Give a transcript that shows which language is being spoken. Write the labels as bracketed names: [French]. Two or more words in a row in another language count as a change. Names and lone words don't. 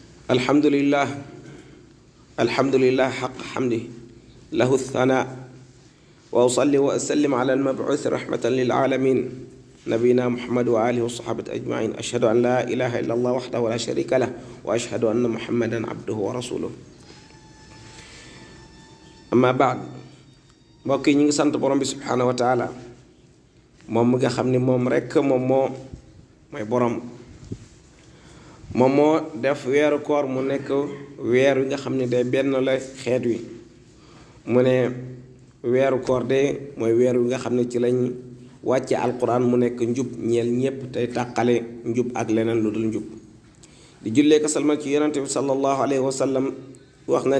[Arabic] الحمد لله حق حمده له الثناء وأصلي وأسلم على المبعوث رحمة للعالمين نبينا محمد وآله وصحبه أجمعين أشهد أن لا إله إلا الله وحده لا شريك له وأشهد أن محمدا عبده ورسوله [Wolof] أما بعد mbokk yi ñu ngi sant borom bi [Arabic] سبحانه وتعالى [Wolof] moom mi nga xam ni moom rekk moom mooy borom moom moo def weeru koor mu nekk weer wi nga xam ne day benn la xeet wi mu ne weeru koor de mooy weer wi nga xam ne ci lañ wàcce alquran mu nekk njub ñeel ñépp tey tàqale njub ak leneen lu dul njub di jullee ko salmal ci yonente bi [Arabic] صلى الله عليه وسلم [Wolof] wax na